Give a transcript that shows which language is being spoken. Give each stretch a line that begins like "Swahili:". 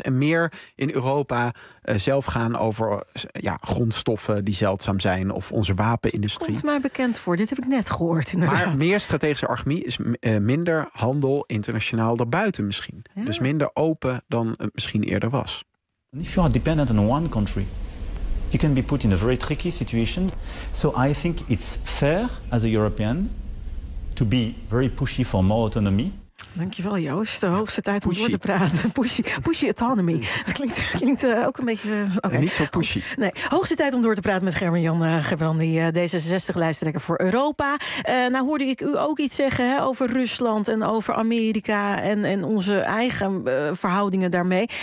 Dutch: En meer in Europa zelf gaan over grondstoffen die zeldzaam zijn of onze wapenindustrie. Dit komt mij bekend voor, dit heb ik net gehoord. Inderdaad. Maar meer strategische armie is minder handel internationaal daarbuiten misschien. Ja. Dus minder open dan het misschien eerder was.
English: If you are dependent on one country, you can be put in a very tricky situation. So I think it's fair as a European to be very pushy for more autonomy.
Dutch: Dankjewel, Joost. De hoogste tijd om door te praten.
English: Pushy autonomy.
Dutch: Dat klinkt ook een beetje...
English: Okay.
Dutch: Niet zo pushy. Nee. Hoogste tijd om door te praten met Gerben-Jan Gebrandi, D66-lijsttrekker voor Europa. Nou hoorde ik u ook iets zeggen, hè, over Rusland en over Amerika en onze eigen verhoudingen daarmee.